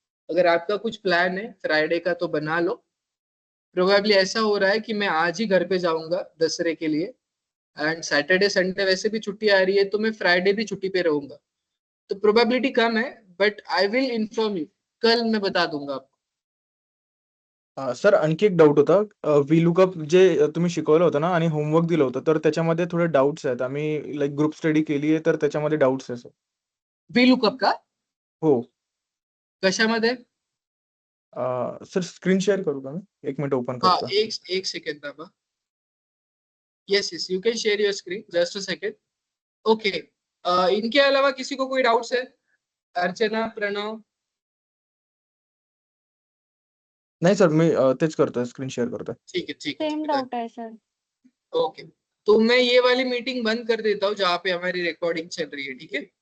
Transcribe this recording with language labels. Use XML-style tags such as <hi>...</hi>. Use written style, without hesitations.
<hi>अगर आपका कुछ प्लान है फ्राइडे का तो बना लो। प्रोबेबली ऐसा हो रहा है कि मैं आज ही घर पे जाऊंगा दसरे के लिए, एंड सैटरडे संडे वैसे भी छुट्टी आ रही है तो मैं फ्राइडे भी छुट्टी पे रहूंगा। तो प्रोबेबिलिटी कम है,</hi> <en>but I will inform you,</en> <hi>कल मैं बता दूंगा आपको।</hi> <mr>सर, आणखी एक डाऊट होता. व्हीलुकअप जे तुम्ही शिकवलं होतं ना आणि होमवर्क दिलं होतं, तर त्याच्यामध्ये थोडे डाउट्स आहेत. आम्ही लाइक ग्रुप स्टडी केली आहे, तर त्याच्यामध्ये डाउट्स आहे सर.</mr> <hi>VLOOKUP का?</hi> <mr>हो. कशामध्ये? सर, स्क्रीन शेअर करू का मी? 1 मिनिट ओपन हाँ, करतो.</mr> <hi>एक second Baba.</hi> <en>Yes yes, you can share your screen, just a second. Okay.</en> <hi>इनके अलावा किसी को कोई डाउट्स है? अर्चना, प्रणव?</hi> <mr>नाही सर, मी तेच करतोय, स्क्रीन शेअर करतोय.</mr> <hi>ठीक है ठीक है सेम ठीक है, डाउट है सर. ओके। तो मैं ये वाली मीटिंग बंद कर देता हूँ जहाँ पे हमारी रिकॉर्डिंग चल रही है, ठीक है?</hi>